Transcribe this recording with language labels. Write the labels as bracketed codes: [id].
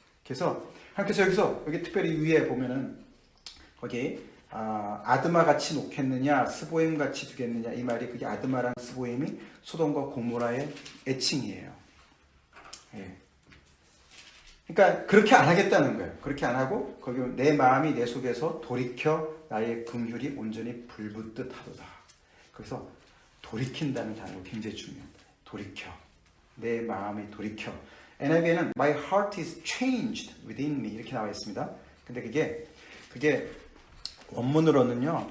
[ko] 그래서 하나님께서 여기 특별히 위에 보면은 거기 아드마 같이 놓겠느냐 스보임 같이 두겠느냐 이 말이 그게 아드마랑 스보임이 소돔과 고모라의 애칭이에요. 예. 그러니까 그렇게 안 하겠다는 거예요. 그렇게 안 하고 거기 내 마음이 내 속에서 돌이켜 나의 긍휼이 온전히 불붙듯 하도다. 그래서 돌이킨다는 단어가 굉장히 중요합니다. 돌이켜. 내 마음이 돌이켜. [en] NIV에는 My heart is changed within me [ko] 이렇게 나와 있습니다. 근데 그게 원문으로는요.